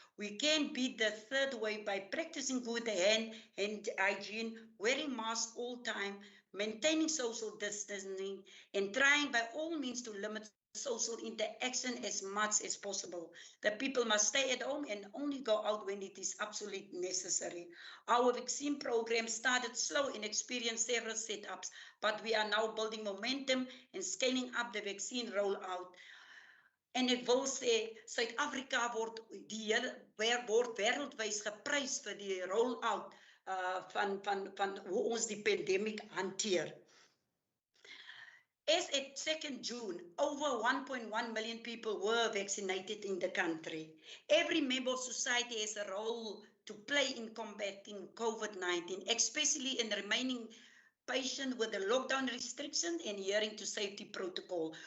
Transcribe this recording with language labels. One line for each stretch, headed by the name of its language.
English: We can beat the third wave by practicing good hand hygiene, wearing masks all time, maintaining social distancing, and trying by all means to limit social interaction as much as possible. The people must stay at home and only go out when it is absolutely necessary. Our vaccine program started slow and experienced several setups, but we are now building momentum and scaling up the vaccine rollout.
Afrikaans: En ek wil sê, Suid-Afrika word wêreldwyd geprys vir die rollout van hoe ons die pandemic hanteer.
English: As at 2nd June, over 1.1 million people were vaccinated in the country. Every member of society has a role to play in combating COVID-19, especially in remaining patient with the lockdown restrictions and adhering to safety protocol.